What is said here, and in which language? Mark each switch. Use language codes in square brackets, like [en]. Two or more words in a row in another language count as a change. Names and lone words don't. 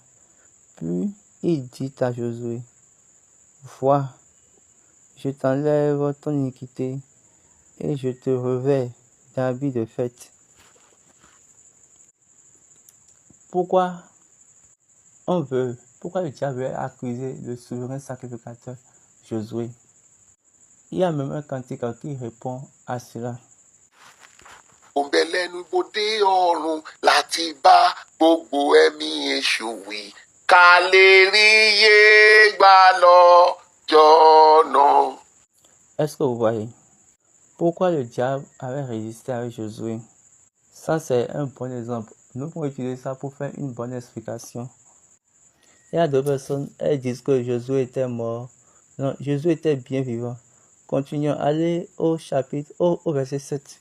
[fr] Puis il dit à Josué: vois, je t'enlève ton iniquité, et je te revêts d'habits de fête. Pourquoi le diable veut accuser le souverain sacrificateur Josué? Il y a même un cantique qui répond à cela. [yo] Òǹbẹ̀lẹ́nu bodè ọ̀run láti bá gbogbo ẹ̀mí èṣù wí ká lè rí iye gbà lọ́jọ́ náà. [fr] Est-ce que vous voyez pourquoi le diable avait résisté avec Josué? Ça, c'est un bon exemple. Nous pouvons utiliser ça pour faire une bonne explication. Il y a deux personnes, elles disent que Josué était mort. Non, Josué était bien vivant. Continuons, allez au verset 7.